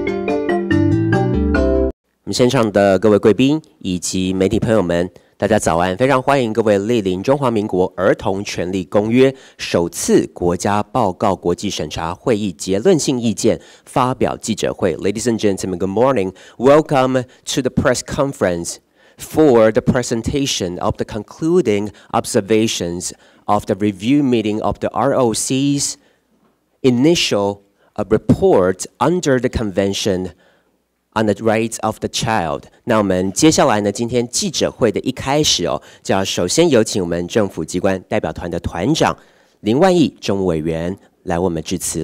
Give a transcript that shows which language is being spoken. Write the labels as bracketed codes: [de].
[zh] 们现场的各位贵宾以及媒体朋友们，大家早安！非常欢迎各位莅临中华民国儿童权利公约首次国家报告国际审查会议结论性意见发表记者会。 [en] Ladies and gentlemen, good morning. Welcome to the press conference for the presentation of the concluding observations of the review meeting of the ROC's initial report under the Convention on the Rights of the Child。 [zh] 那我们接下来呢，今天记者会的一开始就要首先有请我们政府机关代表团的团长林万益政务委员来为我们致辞。